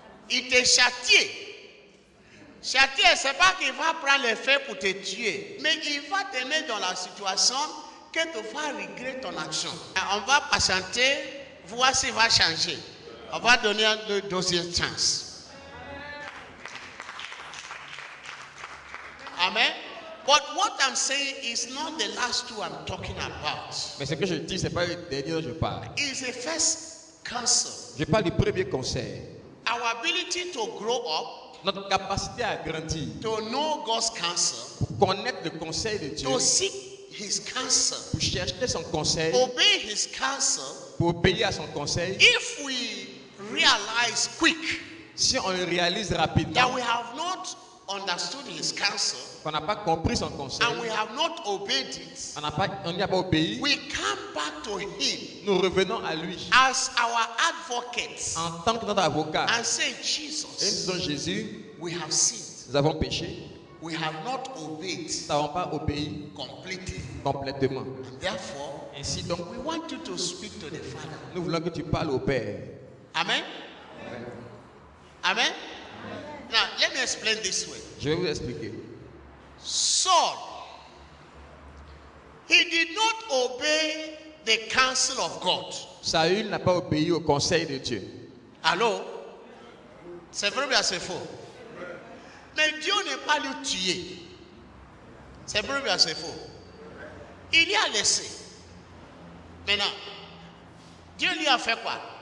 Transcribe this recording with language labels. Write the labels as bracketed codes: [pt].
[fr] Il te châtie. Châtier, c'est pas qu'il va prendre les faits pour te tuer, mais il va te mettre dans la situation que tu vas regretter ton action. On va patienter, voir s'il va changer. On va donner une deuxième chance. Amen. [en] But what I'm saying is not the last two I'm talking about. [fr] Mais ce que je dis, ce n'est pas le dernier dont je parle. [en] It's the first counsel. [fr] Je parle du premier conseil. [en] Our ability to grow up, [fr] Notre capacité à grandir, [en] to know God's counsel, [fr] pour connaître le conseil de Dieu, [en] to seek His counsel, [fr] pour chercher son conseil, [en] obey His counsel. [fr] pour obéir à son conseil. [en] If we realize quick [fr] Si on le réalise [en] that [fr] rapidement, [en] we have not understood His counsel [fr] qu'on n'a pas compris son conseil, [en] and we have not obeyed it, [fr] on n'y a pas obéi, [en] we come back to Him [fr] nous revenons à lui [en] as our advocate [fr] en tant que notre avocat. [en] and say, [fr] Et nous [en] Jesus, [fr] disons Jésus, [en] we have sinned. [fr] nous avons péché, [en] We have not obeyed [fr] nous n'avons pas obéi [en] completely. [fr] complètement. [en] And therefore, [fr] Ainsi donc, [en] we want you to speak to the Father. [fr] nous voulons que tu parles au Père. Amen. Amen. [en] Now, let me explain this way. [fr] Je vais vous expliquer. [en] Saul, he did not obey the counsel of God. [fr] Saül n'a pas obéi au conseil de Dieu. Allô? C'est vrai ou bien c'est faux? Mais Dieu n'est pas lui tué. C'est vrai ou bien c'est faux? Il y a laissé. Maintenant, Dieu lui a fait quoi?